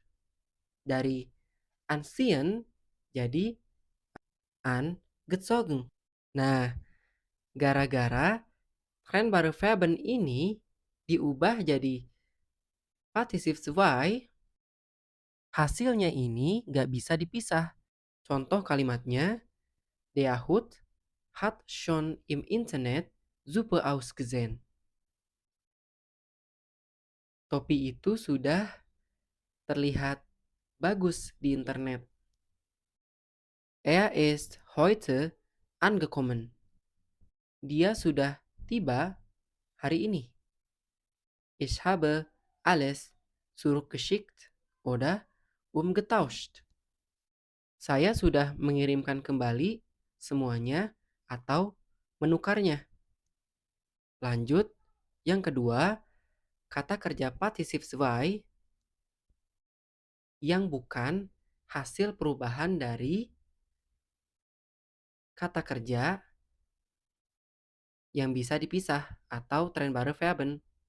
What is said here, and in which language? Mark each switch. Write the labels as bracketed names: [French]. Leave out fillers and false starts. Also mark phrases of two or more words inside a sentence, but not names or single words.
[Indonesian] Dari anziehen jadi angezogen. Nah, gara-gara [German] trennbare Verben [Indonesian] ini diubah jadi pasif sesuai, hasilnya ini gak bisa dipisah. Contoh kalimatnya, [German] der Hut hat schon im Internet super ausgesehen. [Indonesian] Topi itu sudah terlihat bagus di internet. [German] Er ist heute angekommen. [Indonesian] Dia sudah tiba hari ini. [German] Ich habe alles zurückgeschickt oder umgetauscht. [Indonesian] Saya sudah mengirimkan kembali semuanya atau menukarnya. Lanjut, yang kedua, kata kerja pasif sesuai yang bukan hasil perubahan dari kata kerja yang bisa dipisah atau [German] trennbare Verben.